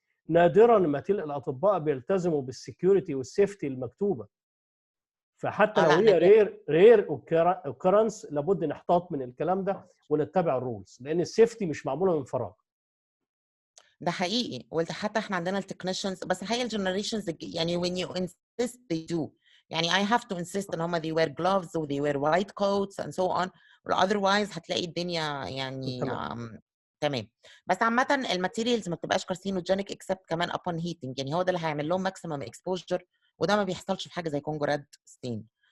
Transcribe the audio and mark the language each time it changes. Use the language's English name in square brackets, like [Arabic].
[Arabic] نادرا ما تلقى الاطباء بيلتزموا بالسكيورتي والسيفتي المكتوبه. فحتى لو هي رير اوكرنس لابد نحتاط من الكلام ده ونتبع الرولز، لان السيفتي مش معموله من فراغ. ده حقيقي. وحتى احنا عندنا التكنيشنز، بس الحقيقه الجنريشنز يعني [English] when you insist they do. يعني I have to insist [Arabic] ان هم [English] they wear gloves و they wear white coats and so on. [Arabic] otherwise هتلاقي الدنيا يعني تمام. بس عامه الماتيريالز ما بتبقاش كارسينوجينيك اكسبت كمان upon heating. يعني هو ده اللي هيعمل لهم ماكسيمم اكسبوجر، وده ما بيحصلش في حاجه زي كونجو ريد ستين.